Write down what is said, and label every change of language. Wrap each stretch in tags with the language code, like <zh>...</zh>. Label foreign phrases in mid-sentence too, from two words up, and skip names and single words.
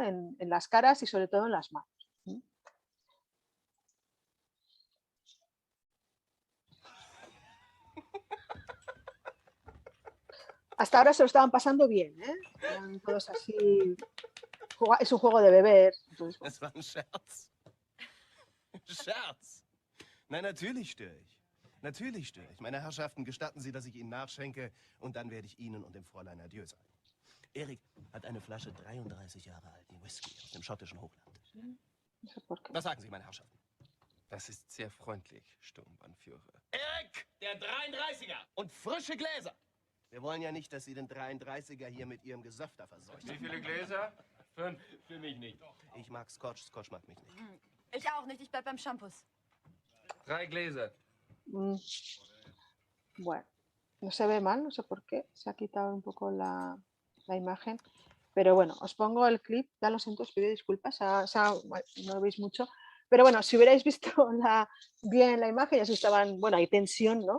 <es>en las caras y sobre todo en las manos. Hasta ahora se lo estaban pasando bien, ¿eh? Eran todos así. Es un juego de beber. Entonces, bueno.</es> <de>Es war ein Scherz. Scherz? Nein, natürlich störe ich. Natürlich störe ich. Meine Herrschaften, gestatten Sie, dass ich Ihnen nachschenke und dann werde ich Ihnen und dem Fräulein Adieu sagen. Erik hat eine Flasche 33 Jahre alten Whisky aus dem schottischen Hochland. Was sagen Sie, meine Herrschaften? Das ist sehr freundlich, Sturmbannführer. Erik, der 33er und frische Gläser. Wir wollen ja nicht, dass Sie den 33er hier mit Ihrem Gesöfter verseuchen. Wie viele Gläser? 5. Für mich nicht. Ich mag Scotch, Scotch mag mich nicht. Ich auch nicht, ich bleib beim Shampoos. 3 Gläser.</de> <es>Bueno, no se ve mal, no sé por qué, se ha quitado un poco la imagen, pero bueno, os pongo el clip, ya lo siento, os pido disculpas, no lo veis mucho, pero bueno, si hubierais visto bien la imagen, ya si estaban, bueno, hay tensión, ¿no?</es>